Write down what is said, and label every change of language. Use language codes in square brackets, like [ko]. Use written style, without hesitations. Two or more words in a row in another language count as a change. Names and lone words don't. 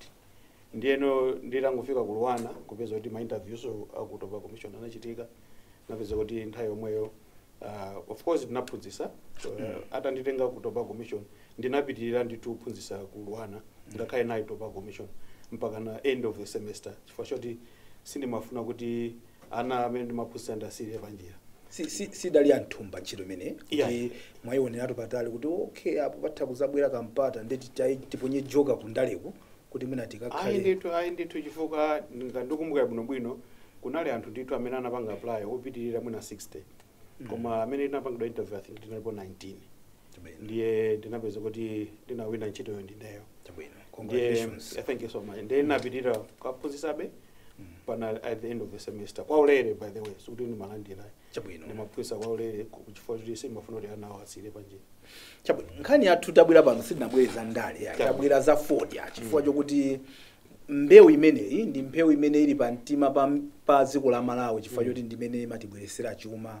[ny] Ndiyeno nditangofika ku Luwana kupeza kuti ma interviews ku Tobacco Commission anachitika napeza kuti nthawi yomweyo [en] of course [ny] ndinaphunzitsa atanditenga ku Tobacco Commission ndinapitirira ndituphunzitsa ku Luwana ngakhale nayi Tobacco Commission mpaka na [en] end of the semester [ny] chifukwa choti sindimafuna kuti ana amene ndimaphunzitsa ndasiriye panjira. Si dali anthumba ntchito imene kuti mwaionera patali kuti okay apo patha kuzabwera kampata ndeti tiponye joka kundaleko kuti mwina tikakhale. Ayi ndithu chifukwa ndikumbuka bwinobwino kunali anthu ndithu amene anapanga apply opitirira mwina 60 koma amene tinapangidwa interview [en] I think [ny] tinalipo 19. Ndiye ndinapeza kuti ndinawina ntchito yo ndineyo. [en] Congratulations. Thank you so much. [ny] Ndiye napitirira kaphunzitsabe pana [en] at the end of the semester. [ny] Kwa ulere [en] by the way, [ny] so kuti ndimalandira. Chabwino. Ndimaphunzitsa kwa ulere kuchifukwa kuti simafuna kuti ana awasire panjira. Chabwino. Nkhani yathu tabwera pano sitinabwereza ndale ya. Tabwera za fodya chifukwa chokuti mbewu imeneyi ndi mbewu imene ili pa mtima pa dziko la Malawi chifukwa choti ndimene matibweresera chuma.